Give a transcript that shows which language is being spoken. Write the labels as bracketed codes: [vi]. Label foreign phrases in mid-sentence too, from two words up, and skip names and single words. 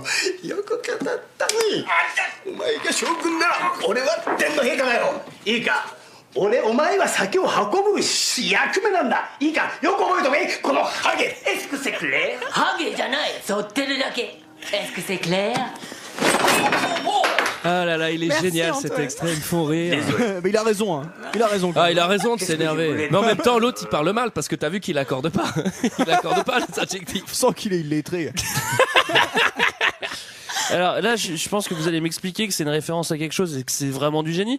[ja] よく語ったね。お前が将軍なら俺は天皇陛下だよ。いいか、お前は酒を運ぶ役目なんだ。いいか、よく覚えとけ、このハゲ。 [fr] Est-ce que c'est clair? [ja] ハゲじゃない。剃ってるだけ。 [fr] Est-ce que c'est clair? Ah là là, il est Merci, génial Antoine. cet extrait, ils me font rire. Mais il a raison, hein. Il a raison. Ah, il a raison de s'énerver. Mais en même temps, l'autre il parle mal parce que t'as vu qu'il accorde pas. Il accorde pas les adjectifs. Sans qu'il est illettré. Alors là, je pense que vous allez m'expliquer que c'est une référence à quelque chose et que c'est vraiment du génie.